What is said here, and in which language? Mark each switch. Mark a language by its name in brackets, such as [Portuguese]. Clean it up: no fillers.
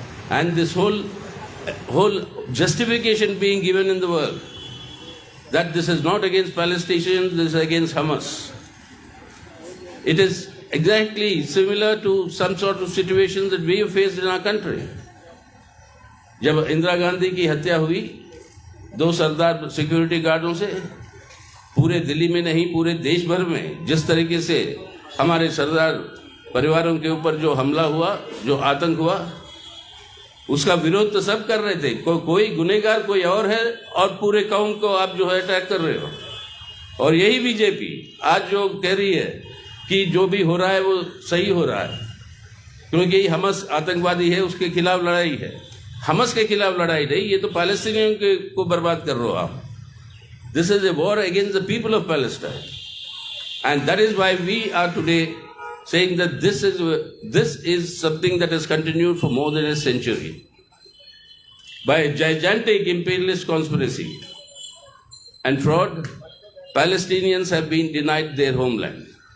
[English] And this whole justification being given in the world that this is not against Palestinians, this is against Hamas. It is exactly similar to some sort of situation that we have faced in our country. [Hindi] जब इंदिरा गांधी की हत्या हुई 2 सरदार security गार्डों से, पूरे दिल्ली में नहीं पूरे देश भर में जिस तरीके से हमारे सरदार परिवारों के ऊपर जो हमला हुआ, जो आतंक हुआ, उसका विरोध तो सब कर रहे थे। कोई गुनहगार कोई और है और पूरे कौम को आप जो है अटैक कर रहे हो। और यही बीजेपी आज जो कह रही है कि जो भी हो रहा है वो सही हो रहा है, क्योंकि यही हमस आतंकवादी है, उसके खिलाफ लड़ाई है। हमस के खिलाफ लड़ाई नहीं, ये तो पैलेस्टीनियों को बर्बाद कर रहे हो आप। [English] This is a war against the people of Palestine. And that is why we are today saying that this is something that has continued for more than a century. By a gigantic imperialist conspiracy and fraud, Palestinians have been denied their homeland.